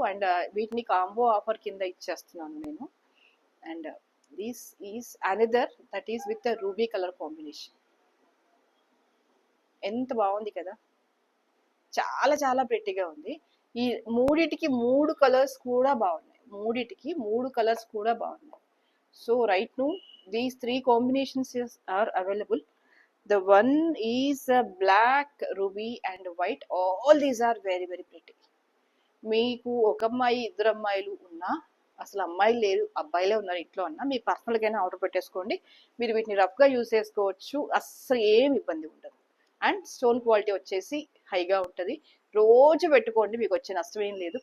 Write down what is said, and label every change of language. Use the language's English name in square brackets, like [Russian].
[English] and [Telugu] వీటిని combo offer కింద ఇచ్చేస్తున్నాను నేను. [English] And this is another that is with ruby colour combination. [Telugu] ఎంత బాగుంది కదా, చాలా చాలా ప్రెట్టిగా ఉంది. ఈ మూడిటికి 3 కలర్స్ కూడా బాగున్నాయి, మూడిటికి 3 కలర్స్ కూడా బాగున్నాయి. [English] So right now these 3 combinations are available. The one is black, ruby and white. All these are very very pretty. [Telugu] మీకు ఒక అమ్మాయి 2 అమ్మాయిలు ఉన్నా, అసలు అమ్మాయిలు లేరు అబ్బాయిలే ఉన్నారు ఇంట్లో అన్నా, మీ పర్సనల్గానే ఆర్డర్ పెట్టేసుకోండి. మీరు వీటిని రఫ్గా యూజ్ చేసుకోవచ్చు, అస్సలు ఏం ఇబ్బంది ఉండదు. అండ్ స్టోన్ క్వాలిటీ వచ్చేసి హైగా ఉంటుంది. రోజు పెట్టుకోండి, మీకు వచ్చే నష్టం ఏం లేదు.